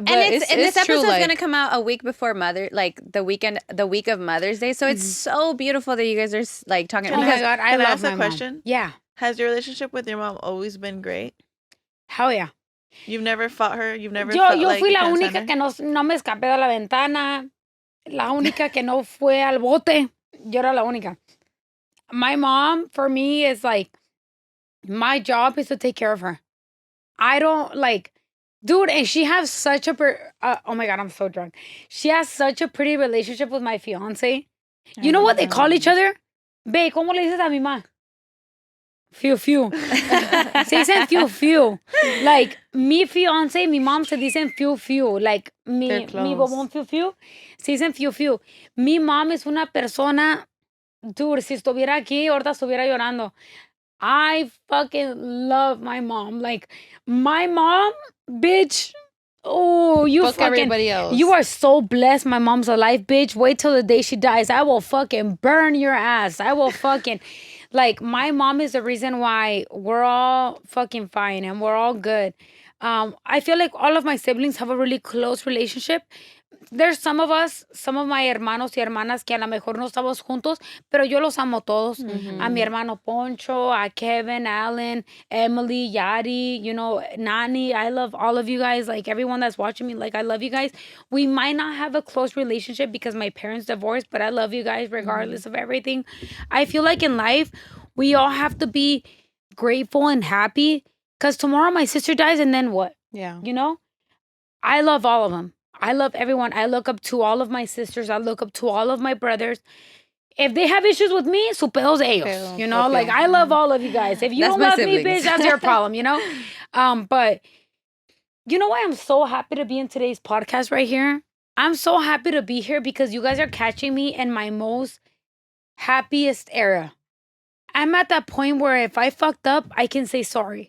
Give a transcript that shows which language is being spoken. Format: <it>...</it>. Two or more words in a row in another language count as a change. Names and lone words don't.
<en>and it's this true, episode's like, gonna come out a week before the week of Mother's Day. So it's so beautiful that you guys are like talking. Oh my God, I Can I love ask my a mom. question? Yeah. Has your relationship with your mom always been great? Hell yeah. You've never fought her? You've never</en> <es>Yo</es> <en>felt like</en> <es>fui</es> <en>you</en> <es>la</es> <en>can't stand</en> <es>única</es> <en>her?</en> <es>que no me escapé de la ventana. La única que no fue al bote. Yo era la única.</es> <en>My mom, for me, is like, my job is to take care of her. I don't like, dude, and she has such a, oh my God, I'm so drunk. She has such a pretty relationship with my fiance. You know what they call each other?</en> <es>Bae, ¿cómo le dices a mi mamá? Fiu, fiu. Se dicen fiu, fiu.</es> <en>Like,</en> <es>mi fiance, mi mom se dicen fiu, fiu. Like, mi bobón fiu, fiu. Se dicen fiu, fiu. Mi mom es una persona, dude, si estuviera aquí, ahorita estuviera llorando.</es> <en>I fucking love my mom. Like, my mom, bitch. Oh, you fuck fucking. everybody else. You are so blessed. My mom's alive, bitch. Wait till the day she dies. I will fucking burn your ass. I will fucking. Like, my mom is the reason why we're all fucking fine and we're all good. I feel like all of my siblings have a really close relationship. There's some of my</en> <es>hermanos y hermanas que a lo mejor no estamos juntos, pero yo los amo todos. A mi hermano Poncho, a Kevin, Alan, Emily, Yadi, Nani.</es> <en>I love all of you guys. Like, everyone that's watching me, like, I love you guys. We might not have a close relationship because my parents divorced, but I love you guys regardless of everything. I feel like in life, we all have to be grateful and happy because tomorrow my sister dies and then what? Yeah. I love all of them. I love everyone. I look up to all of my sisters. I look up to all of my brothers. If they have issues with me,</en> <es>su pedos ellos.</es> <en>Like, I love all of you guys. If you That's don't my love me, siblings. bitch, that's your problem, But you know why I'm so happy to be in today's podcast right here? I'm so happy to be here because you guys are catching me in my most happiest era. I'm at that point where if I fucked up, I can say sorry.</en>